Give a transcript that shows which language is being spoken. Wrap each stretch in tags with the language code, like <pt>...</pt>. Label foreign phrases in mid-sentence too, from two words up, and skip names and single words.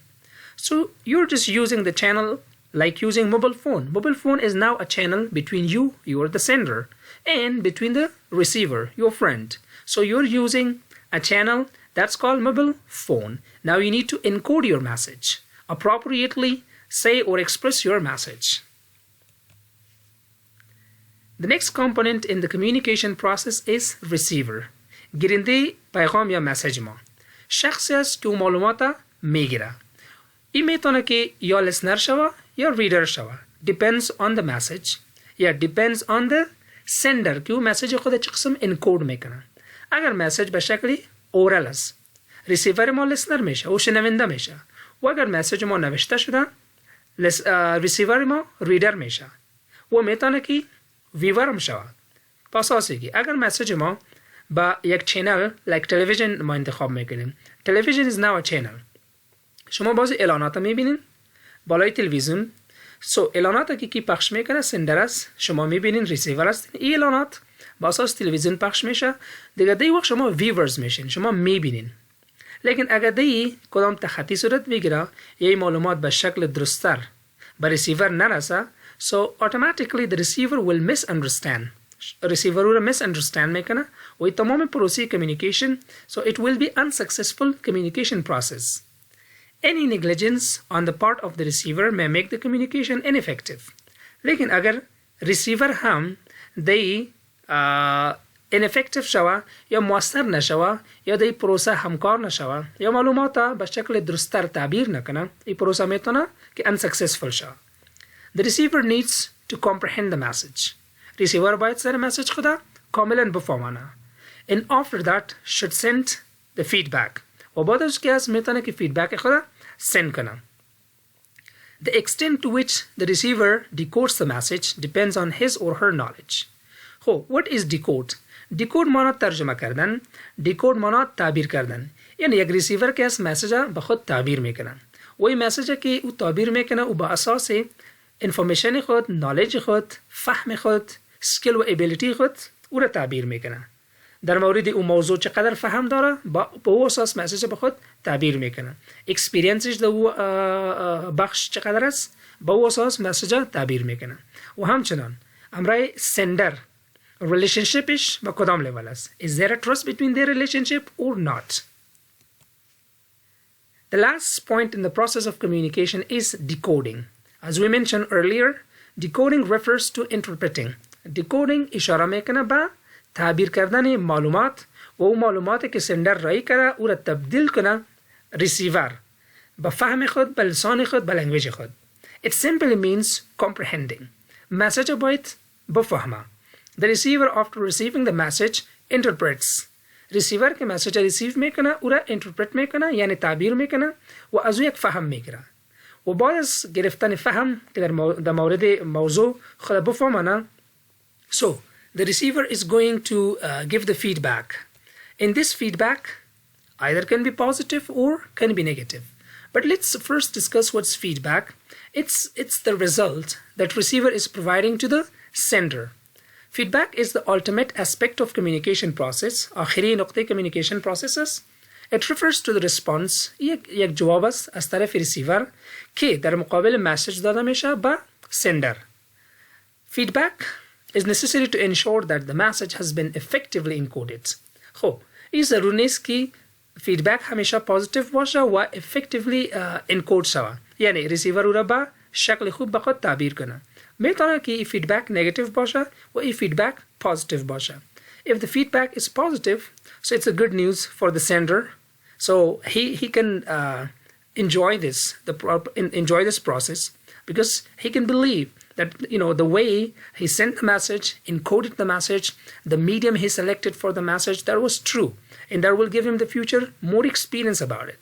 <en>So you're just using the channel like using mobile phone. Mobile phone is now a channel between you are the sender, and between the receiver, your friend. So you're using a channel that's called mobile phone. Now you need to encode your message, appropriately say or express your message. The next component in the communication process is receiver.</en> <fa>گیرنده پیغام یا مسیج ما شخصی است که معلومات میگیره. این میتونه که یا listener شوه یا reader شوه.</fa> <en>Depends on the message</en> <fa>یا</fa> <en>depends on the sender</en> <fa>که او مسیج خود چه قسم انکود میکنه. اگر مسیج به شکلی اورال است ریسیور ما listener میشه او شنونده میشه و اگر مسیج ما نوشته شده ریسیور ما ریدر میشه و میتونه که ویور هم شود. پس که اگر مسیج ما با یک چینل like تلویزیون ما انتخاب میکنیم. تلویزیون is now a channel. شما بعضی اعلانات میبینین بالای تلویزیون. اعلانات که کی پخش میکنه سندر است. شما میبینین ریسیور است. این اعلانات با اساس تلویزیون پخش میشه. دیگه دی وقت شما ویورز میشین. شما میبینین. لیکن اگر دی کدام تخطی صورت بگیره یا معلومات به شکل درستر به ریسیور نرسه</fa> <en>so automatically the receiver will misunderstand. receiver will misunderstand</en> <fa>میکنه و تمام پروسه</fa> <en>communication so it will be unsuccessful communication process. Any negligence on the part of the receiver may make the communication ineffective.</en> <fa>لیکن اگر receiver هم دی ineffective شوه یا مؤثر نشوه یا دی پروسه همکار نشوه یا معلومات به شکل درستر تعبیر نکنه این پروسه میتونه که unsuccessful شوه.</fa> <en>The receiver needs to comprehend the message.</en> <fa>receiver باید سر مسیج خدا کاملا بفهمانه.</fa> <en>And after that should send the feedback.</en> <fa>و بعد از که از میتونه که فیدبک خدا send کنه.</fa> <en>The extent to which the receiver decodes the message depends on his or her knowledge.</en> <fa>خب</fa> <en>what is decode?</en> <fa>decode مانا ترجمه کردن. decode مانا تعبیر کردن. یعنی یک ریسیور که از مسیج به خود تعبیر میکنه. و این مسیج که او تعبیر میکنه او با اساس انفورمیشن خود، نالج خود، فهم خود، سکیل و ابیلیتی خود او را تعبیر میکنه. در مورد اون موضوع چقدر فهم داره با او اساس مسیج به خود تعبیر میکنه. اکسپریانسش در او بخش چقدر است با او اساس مسیج تعبیر میکنه. و همچنان امرای سندر ریلیشنشیپش با کدام لیول است.</fa> <en>Is there a trust between their relationship or not? The last point in the process of communication is decoding. As we mentioned earlier, decoding refers to interpreting.</en> <fa>Decoding اشاره میکنه به تعبیر کردن معلومات و اون معلوماتی که سندر رای کرده او را تبدیل کنه ریسیور به فهم خود، به لسان خود، به لنگویج خود.</fa> <en>It simply means comprehending.</en> <fa>مسیج باید بفهمه.</fa> <en>The receiver after receiving the message interprets.</en> <fa>ریسیور که مسیج ریسیو میکنه او را interpret میکنه یعنی تعبیر میکنه و از او یک فهم میگیره. و بعد از گرفتن فهم که در مورد موضوع خود بفهمانه</fa> <en>so the receiver is going to give the feedback. In this feedback either can be positive or can be negative. But let's first discuss what's feedback. It's the result that receiver is providing to the sender. Feedback is the ultimate aspect of communication process.</en> <fa>آخری نقطه</fa> <en>communication processes. It refers to the response.</en> <fa>یک جواب است از طرف ریسیور که در مقابل مسیج داده میشه به sender.</fa> <en>Feedback is necessary to ensure that the message has been effectively encoded.</en> <fa>خب این ضرور نیست که فیدبک همیشه پوزیتیو باشه و</fa> <en>effectively encode</en> <fa>شوه. یعنی ریسیور او را به شکل خوب به خود تعبیر کنه. میتونه که این فیدبک نگاتیو باشه و این فیدبک پوزیتیو باشه.</fa> <en>If the feedback is positive, so it's a good news for the sender. So he can enjoy this process because he can believe that the way he sent the message, encoded the message, the medium he selected for the message, that was true, and that will give him the future more experience about it.</en>